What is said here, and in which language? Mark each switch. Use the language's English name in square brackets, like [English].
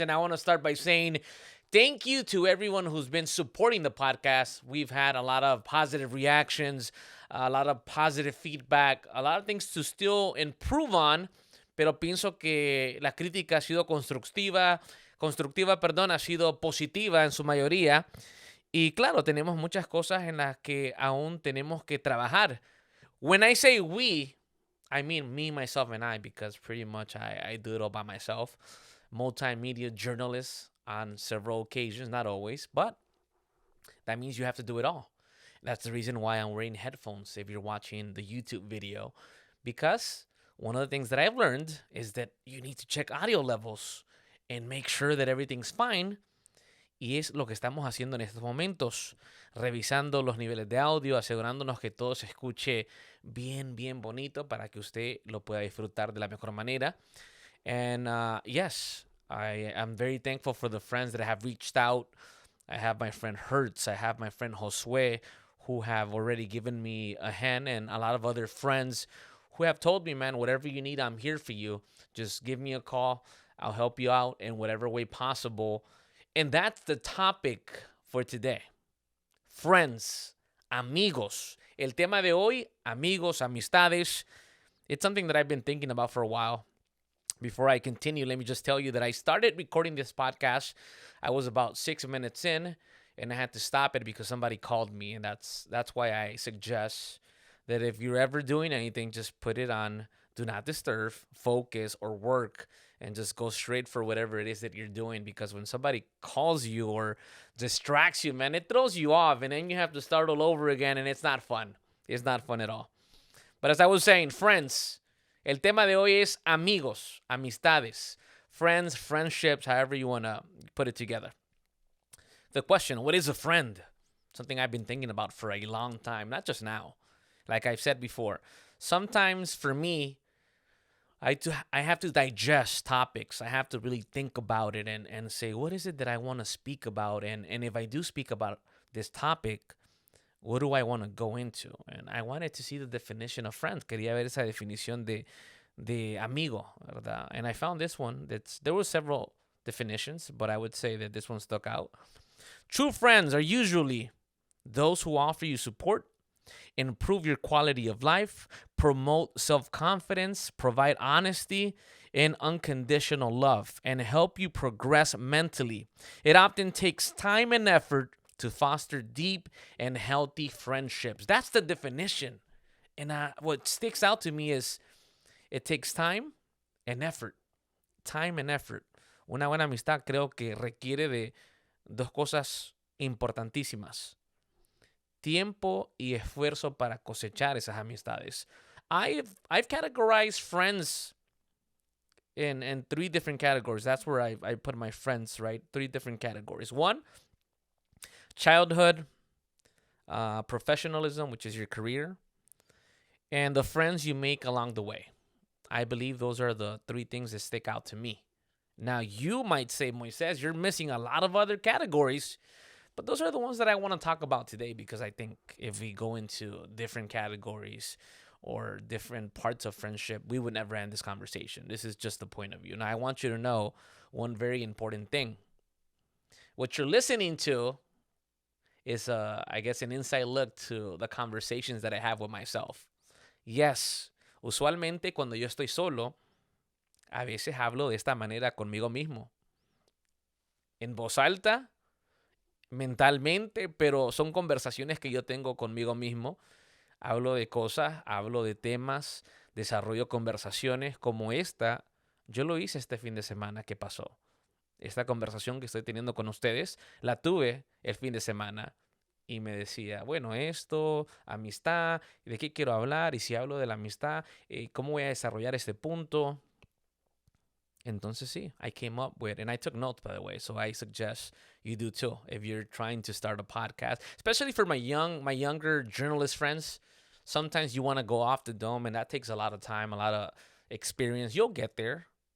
[English] And I want to start by saying thank you to everyone who's been supporting the podcast. We've had a lot of positive reactions, a lot of positive feedback, a lot of things to still improve on. [Spanish] Pero pienso que la crítica ha sido ha sido positiva en su mayoría. Y claro, tenemos muchas cosas en las que aún tenemos que trabajar. [English] When I say we, I mean me, myself, and I, because pretty much I do it all by myself. Multimedia journalist on several occasions, not always, but that means you have to do it all. That's the reason why I'm wearing headphones if you're watching the YouTube video, because one of the things that I've learned is that you need to check audio levels and make sure that everything's fine. [Spanish] Y es lo que estamos haciendo en estos momentos, revisando los niveles de audio, asegurándonos que todo se escuche bien bonito para que usted lo pueda disfrutar de la mejor manera. [English] And yes, I am very thankful for the friends that have reached out. I have my friend Hertz, I have my friend Josue, who have already given me a hand, and a lot of other friends who have told me, man, whatever you need, I'm here for you. Just give me a call. I'll help you out in whatever way possible. And that's the topic for today. Friends, amigos. [Spanish] El tema de hoy, amigos, amistades. [English] It's something that I've been thinking about for a while. Before I continue, let me just tell you that I started recording this podcast. I was about 6 minutes in, and I had to stop it because somebody called me. And that's why I suggest that if you're ever doing anything, just put it on do not disturb, focus, or work, and just go straight for whatever it is that you're doing. Because when somebody calls you or distracts you, man, it throws you off, and then you have to start all over again, and it's not fun. It's not fun at all. But as I was saying, friends, [Spanish] el tema de hoy es amigos, amistades, [English] friends, friendships, however you want to put it together. The question, what is a friend? Something I've been thinking about for a long time, not just now. Like I've said before, sometimes for me, I have to digest topics. I have to really think about it and say, what is it that I want to speak about? And if I do speak about this topic, what do I want to go into? And I wanted to see the definition of friend. [Spanish] Quería ver esa definición de amigo, ¿verdad? [English] And I found this one. There were several definitions, but I would say that this one stuck out. True friends are usually those who offer you support, improve your quality of life, promote self-confidence, provide honesty and unconditional love, and help you progress mentally. It often takes time and effort to foster deep and healthy friendships. That's the definition. And what sticks out to me is it takes time and effort. Time and effort. [Spanish] Una buena amistad creo que requiere de dos cosas importantísimas: tiempo y esfuerzo para cosechar esas amistades. [English] I've categorized friends in three different categories. That's where I put my friends, right? Three different categories. One, childhood, professionalism, which is your career, and the friends you make along the way. I believe those are the three things that stick out to me. Now, you might say, Moises, you're missing a lot of other categories. But those are the ones that I want to talk about today, because I think if we go into different categories or different parts of friendship, we would never end this conversation. This is just the point of view. Now, I want you to know one very important thing. What you're listening to is, I guess, an inside look to the conversations that I have with myself. [Spanish] Yes, usualmente cuando yo estoy solo, a veces hablo de esta manera conmigo mismo. En voz alta, mentalmente, pero son conversaciones que yo tengo conmigo mismo. Hablo de cosas, hablo de temas, desarrollo conversaciones como esta. Yo lo hice este fin de semana que pasó. Esta conversación que estoy teniendo con ustedes, la tuve el fin de semana. Y me decía, bueno, esto, amistad, ¿de qué quiero hablar? Y si hablo de la amistad, ¿cómo voy a desarrollar este punto? Entonces, sí, [English] I came up with, and I took notes, by the way, so I suggest you do too if you're trying to start a podcast, especially for my younger journalist friends. Sometimes you want to go off the dome, and that takes a lot of time, a lot of experience. You'll get there.